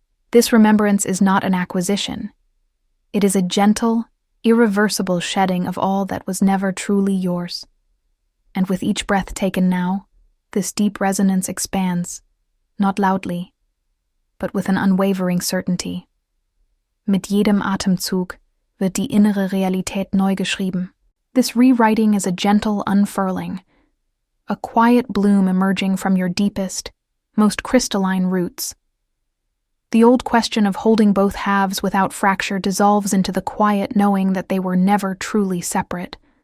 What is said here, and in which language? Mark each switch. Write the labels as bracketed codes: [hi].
[en] This remembrance is not an acquisition. It is a gentle, irreversible shedding of all that was never truly yours. And with each breath taken now, this deep resonance expands, not loudly, but with an unwavering certainty. [de] Mit jedem Atemzug wird die innere Realität neu geschrieben. [en] This rewriting is a gentle unfurling, a quiet bloom emerging from your deepest, most crystalline roots. The old question of holding both halves without fracture dissolves into the quiet knowing that they were never truly separate.